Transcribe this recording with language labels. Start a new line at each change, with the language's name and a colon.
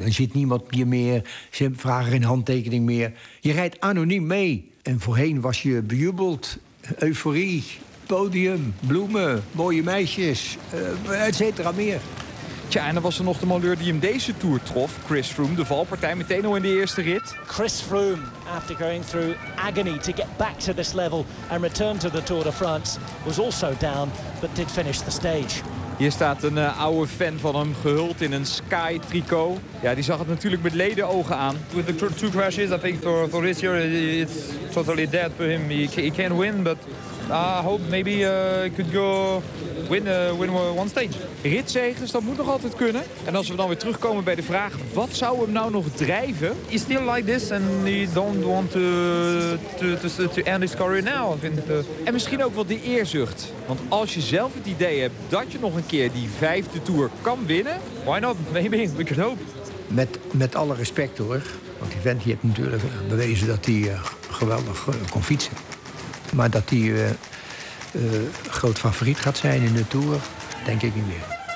Dutch: Dan zit niemand je meer. Ze vragen geen handtekening meer. Je rijdt anoniem mee. En voorheen was je bejubeld. Euforie, podium, bloemen, mooie meisjes, et cetera meer. Tja, en dan was er nog de malheur die hem deze Tour trof. Chris Froome, de valpartij, meteen al in de eerste rit.
English: Chris Froome, after going through agony to get back to this level and return to the Tour de France, was also down, but did finish the stage.
Dutch: Hier staat een oude fan van hem, gehuld in een Sky tricot. Ja, die zag het natuurlijk met leden ogen aan.
English: With the two crashes, I think for this year it's totally dead for him. He can't win, but I hope maybe he could go win one stage.
Dutch: Ritzegers, dat moet nog altijd kunnen. En als we dan weer terugkomen bij de vraag, wat zou hem nou nog drijven?
English: He's still like this and he don't want to end his career now.
Dutch: En misschien ook wel de eerzucht. Want als je zelf het idee hebt dat je nog een keer die vijfde Tour kan winnen,
English: why not? Maybe, we can hope.
Dutch: Met alle respect hoor, want die vent heeft natuurlijk bewezen dat hij geweldig kon fietsen. Maar dat hij groot favoriet gaat zijn in de Tour, denk ik niet meer.